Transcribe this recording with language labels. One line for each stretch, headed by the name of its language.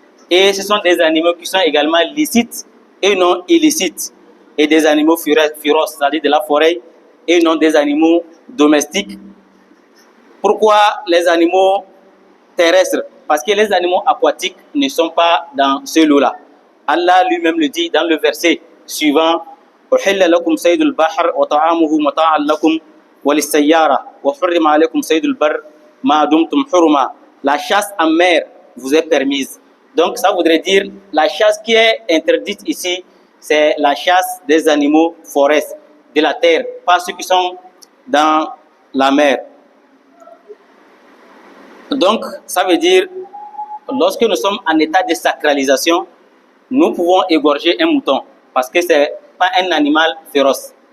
French: Et ce sont des animaux qui sont également licites et non illicites. Et des animaux féroces, c'est-à-dire de la forêt, et non des animaux domestiques. Pourquoi les animaux terrestres? Parce que les animaux aquatiques ne sont pas dans ce lot-là. Allah lui-même le dit dans le verset suivant
Arabic: أحل لكم صيد البحر وطعامه متاعا لكم وللسيارة وحرم عليكم صيد البر ما دمتم حرما.
French: La chasse en mer vous est permise. Donc ça voudrait dire la chasse qui est interdite ici, c'est la chasse des animaux forestiers, de la terre, pas ceux qui sont dans la mer. Donc ça veut dire lorsque nous sommes en état de sacralisation, nous pouvons égorger un mouton parce que c'est pas un animal féroce.